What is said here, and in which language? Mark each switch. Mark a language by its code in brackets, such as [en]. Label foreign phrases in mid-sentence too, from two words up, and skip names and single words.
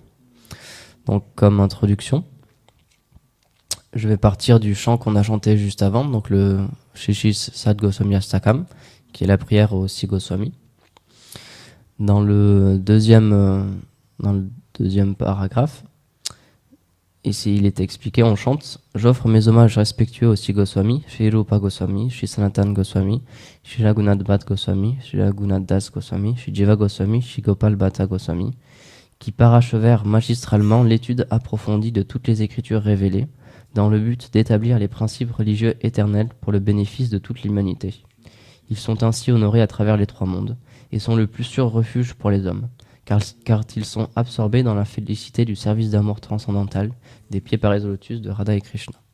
[fr] Donc comme introduction, je vais partir du chant qu'on a chanté juste avant, donc le Shishis Sad Goswami Astakam, qui est la prière au Six Goswami. Dans le deuxième paragraphe, ici il est expliqué, on chante « J'offre mes hommages respectueux au Six Goswami, Shri Rupa Goswami, Shri Sanatan Goswami, Shri Raghunath Bhatt Goswami, Shri Raghunath Das Goswami, Shri Jiva Goswami, Shri Gopal Bhatta Goswami, qui parachevèrent magistralement l'étude approfondie de toutes les écritures révélées, dans le but d'établir les principes religieux éternels pour le bénéfice de toute l'humanité. Ils sont ainsi honorés à travers les trois mondes, et sont le plus sûr refuge pour les hommes, car ils sont absorbés dans la félicité du service d'amour transcendantal des pieds parés au lotus de Radha et Krishna.